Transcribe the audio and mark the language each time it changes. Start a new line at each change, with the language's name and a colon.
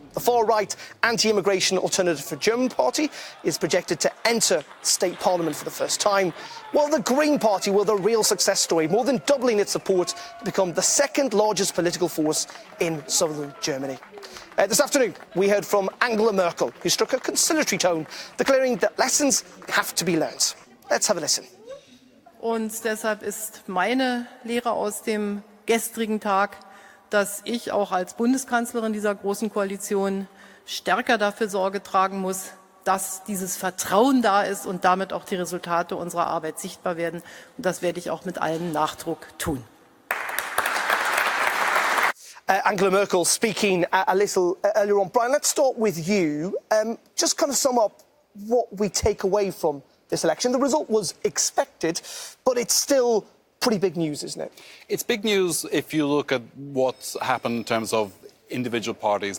English: The far-right anti-immigration Alternative for German party is projected to enter state parliament for the first time, while the Green Party were the real success story, more than doubling its support to become the second largest political force in southern Germany. This afternoon, we heard from Angela Merkel, who struck a conciliatory tone, declaring that lessons have to be learned. Let's have a listen.
German: Und deshalb ist meine Lehre aus dem gestrigen Tag, dass ich auch als Bundeskanzlerin dieser großen Koalition stärker dafür Sorge tragen muss, dass dieses Vertrauen da ist und damit auch die Resultate unserer Arbeit sichtbar werden. Und das werde ich auch mit allem Nachdruck tun.
English: Angela Merkel speaking a little earlier on. Brian, let's start with you. Just kind of sum up what we take away from this election. The result was expected, but it's still pretty big news, isn't it? It's big news if you look at what's happened in terms of individual parties.